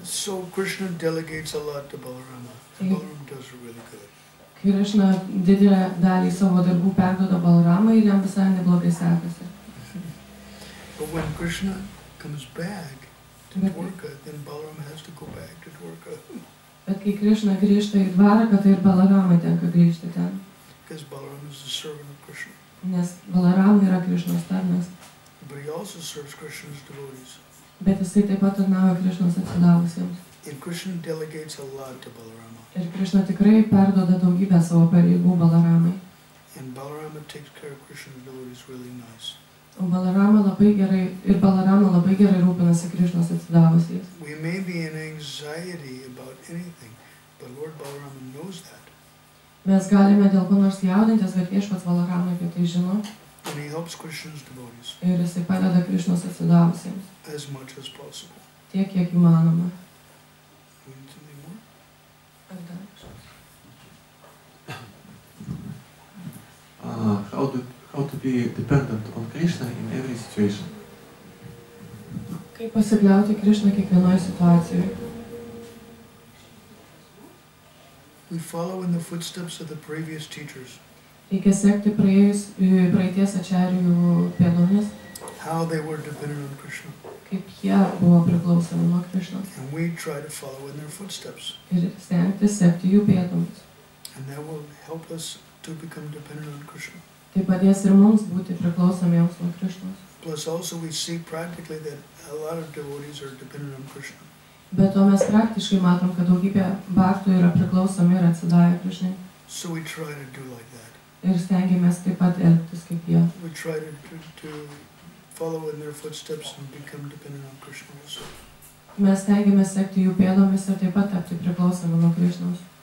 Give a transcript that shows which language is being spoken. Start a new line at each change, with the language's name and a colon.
English: So Krishna delegates a lot to Balarama. And Balarama does really good.
Lithuanian: Krishna didelę dalį savo darbų perduoda Balaramai ir jam visai neblogai sekasi.
English: But when Krishna comes back to Dwarka, then Balarama has to go back to Dwarka.
Lithuanian: Bet kai Krishna grįžta į Dvaraką, tai ir Balaramai tenka grįžti ten.
English: Because Balarama is the servant of Krishna.
Lithuanian: Nes Balaramai yra Krishnos tarnas.
English: But he also serves Krishna's devotees.
Lithuanian: Bet jisai taip pat tarnauja Krishnos atsidavusiems.
English: And Krishna delegates a lot to Balarama.
Lithuanian: Ir Krishna tikrai perduoda daugybę savo pareigų Balaramai.
English: And Balarama takes care of Krishna's devotees really nice.
Lithuanian: O Balarama labai gerai rūpinasi Krishnos atsidavusiais.
English: We may be in anxiety about anything, but Lord Balarama knows that.
Lithuanian: Mes galime dėl ko nors jaudintis, bet Viešpats Balaramai apie tai žino.
English: And he helps Krishna's devotees
Lithuanian: Ir jisai padeda Krishnos atsidavusiems.
English: as much as possible.
Lithuanian: Tiek, kiek įmanoma.
English: We need something more?
Lithuanian: Ar dar kažkas?
English: How to be dependent on Krishna in every situation.
Lithuanian: Kaip pasikliauti Krishną kiekvienoje situacijoje.
English: We follow in the footsteps of the previous teachers,
Lithuanian: Reikia sekti praeities ačarijų pėdomis,
English: how they were dependent on Krishna.
Lithuanian: kaip jie buvo priklausomi nuo Krishnos.
English: And we try to follow in their footsteps.
Lithuanian: Ir stengtis sekti jų pėdomis.
English: And that will help us to become dependent on Krishna.
Lithuanian: Tai padės ir mums būti priklausomiems nuo Krishnos.
English: Plus also we see practically that a lot of devotees are dependent on Krishna.
Lithuanian: Bet to mes praktiškai matom, kad daugybė bhaktų yra priklausomi ir atsidavę Krishnai.
English: So we try to do like that.
Lithuanian: Ir stengiamės taip pat elgtis kaip jie.
English: We try to follow in their footsteps and become dependent on Krishna also.
Lithuanian: Mes stengiamės sekti jų pėdomis ir taip pat tapti priklausomi nuo Krišnos.